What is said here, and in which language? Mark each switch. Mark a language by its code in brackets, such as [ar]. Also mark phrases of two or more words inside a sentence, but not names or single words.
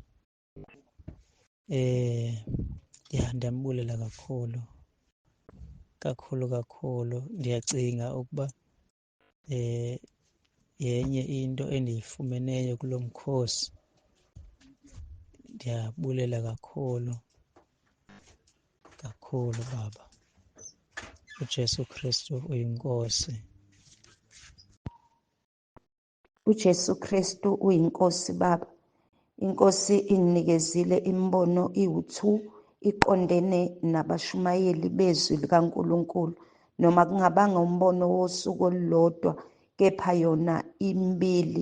[xh] Ndiyambulela kakhulu. Ndiyacinga ukuba yenye into endiyifumeneyo kulo mkhosi. Ndiyabulela kakhulu Baba. uJesu Kristu uyinkosi. uJesu Kristu uyinkosi Baba. [zu] Inkosi inginikezile imibono iwu-2 iqondene nabashumayeli bezwi likaNkulunkulu, noma kungabanga umbono wosuku olulodwa, kepha yona imibili.